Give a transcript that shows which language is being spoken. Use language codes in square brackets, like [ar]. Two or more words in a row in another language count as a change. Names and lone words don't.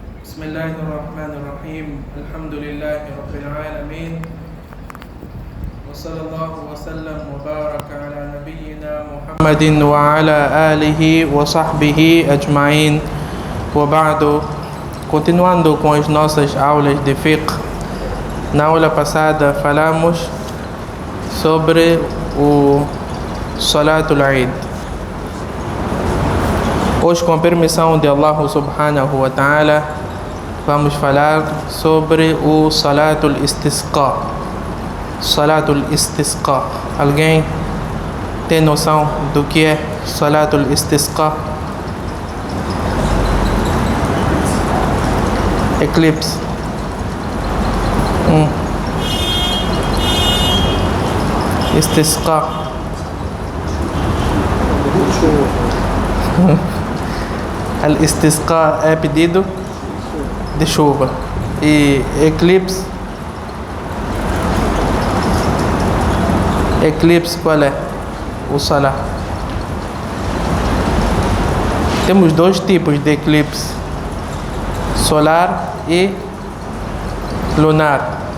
[ar] بسم الله الرحمن الرحيم الحمد لله رب العالمين وصلى الله وسلم وبارك على نبينا محمد وعلى آله وصحبه أجمعين وبعد. [pt] Continuando com as nossas aulas de fiqh, na aula passada falamos sobre o [ar] صلاة العيد. [pt] Hoje, com a permissão de Allah [ar] سبحانه وتعالى, [pt] vamos falar sobre o [ar] صلاة الاستسقاء. صلاة الاستسقاء. [pt] Alguém tem noção do que é [ar] صلاة الاستسقاء? [pt] Eclipse. Istisqa. Al-Istisqa é pedido de chuva. E eclipse? Eclipse qual é? O Salah. Temos dois tipos de eclipse: solar e lunar.